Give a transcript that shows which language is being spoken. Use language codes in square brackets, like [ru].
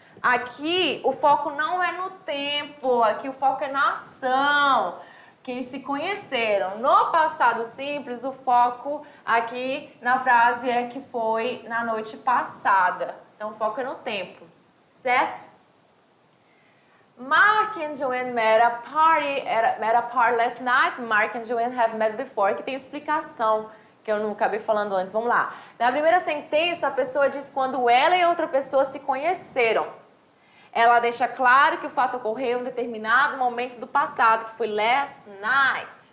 [pt] Aqui o foco não é no tempo, aqui o foco é na ação, que eles se conheceram. No passado simples, o foco aqui na frase é que foi na noite passada. Então o foco é no tempo, certo? [en] Mark and Joanne met a party last night. Mark and Joanne have met before, [pt] que tem explicação que eu não acabei falando antes. Vamos lá. Na primeira sentença, a pessoa diz quando ela e outra pessoa se conheceram. Ela deixa claro que o fato ocorreu em um determinado momento do passado, que foi last night.